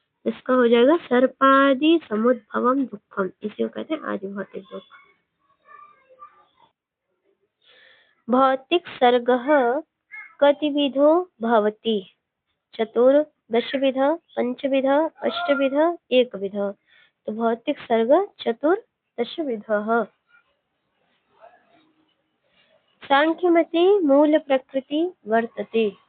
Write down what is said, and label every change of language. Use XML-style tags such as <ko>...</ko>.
<hi>इसका हो जाएगा</hi> <sa>सर्पादि समुद्भवम दुःखम।</sa> <hi>इसी को कहते हैं आदि भौतिक दुख।</hi> <sa>भौतिक सर्गः कतिविधो भवति? चतुर्दशविधः, पंचविधः, अष्टविधः, एकविधः।</sa> <hi>तो भौतिक सर्ग चतुर्दशविधः।</hi> <sa>सांख्यमते मूल प्रकृति वर्तते।</sa>